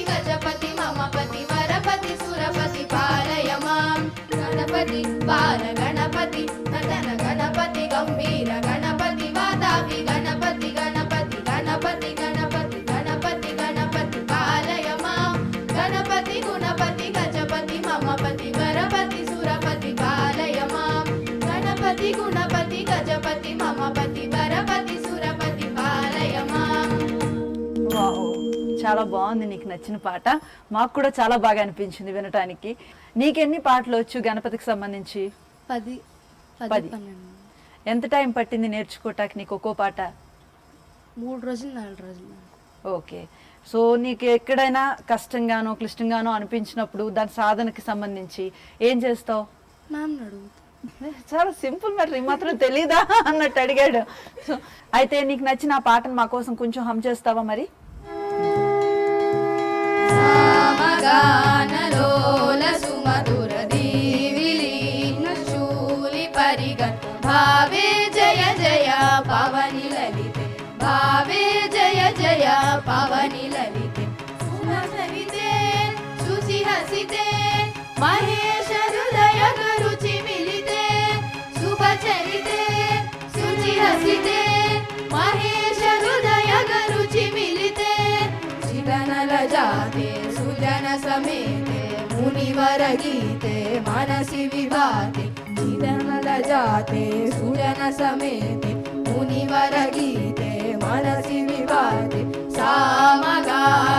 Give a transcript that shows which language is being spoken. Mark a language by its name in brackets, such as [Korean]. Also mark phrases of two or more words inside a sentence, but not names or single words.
[Sanskrit] गजपति ममपति वरपति सुरपति पालय मां गणपति बाल गणपति नटन गणपति गंभीर गणपति वादामि गणपति गणपति गणपति गणपति गणपति गणपति पालय मां गणपति गुणपति गजपति ममपति वरपति सुरपति पालय मां गणपति गुणपति गजपति ममपति वरपति सुरपति पालय मां. [Telugu] వావ్, చాలా బాగుంది నీకు నచ్చిన పాట. మాకు కూడా చాలా బాగా అనిపించింది వినటానికి. నీకెన్ని పాటలు వచ్చు గణపతికి సంబంధించి? 10 10. ఎంత టైం పట్టింది నేర్చుకోవటానికి నీకు ఒక్కో పాట? 3 రోజులు 4 రోజులు. ఓకే. సో నీకు ఎక్కడైనా కష్టంగానో క్లిష్టంగానో అనిపించినప్పుడు దాని సాధనకి సంబంధించి ఏం చేస్తావు? మ్యామ్ అడుగుతా. చాలా [English] simple matter, [Telugu] మాత్రం తెలీదా అన్నట్టు అడిగాడు. సో అయితే నీకు నచ్చిన ఆ పాటను మా కోసం కొంచెం హమ్ చేస్తావా మరి? [Sanskrit] सामगानलोल सुमधुर दीविलीन शूलि परिगत भावे जय जय पवनि ललिते भावे जय जय पवनि ललिते सुमसविते सुचि हसिते महेश हृदय रुचि मिलिते शुभचरिते सुचि हसिते महेश हृदय रुचि मिलिते चिदनल जाते सुजन समेते मुनिवर गीते मनसि विभाते चिदनल जाते सुजन समेते मुनिवर गीते मनसि विभाते सामगा